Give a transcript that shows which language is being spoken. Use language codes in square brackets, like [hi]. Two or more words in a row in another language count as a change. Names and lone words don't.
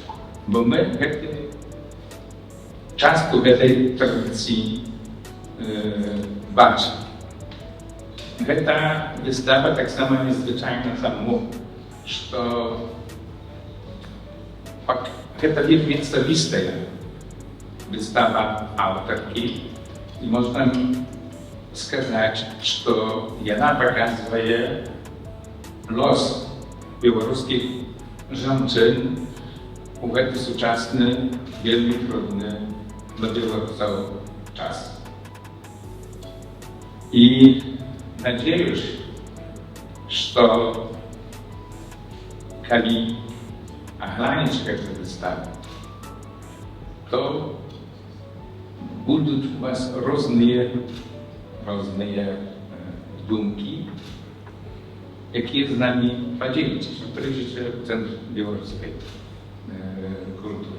[pl] Bo my często tej tradycji baczymy. Ta wystawa tak samo niezwyczajna samo, że to wielmi osobista wystawa autorki i można [ru] сказать, что она показывает [pl] los białoruskich żołnierzy w ten współczesny, wielmi trudny dla Białorusów czas. I nadzieję się, że kiedy oglądacie tę wystawę, to będą u Was różne думки, jakie z nami podzielić, przejście w Centrum Białoruskiej Kultury.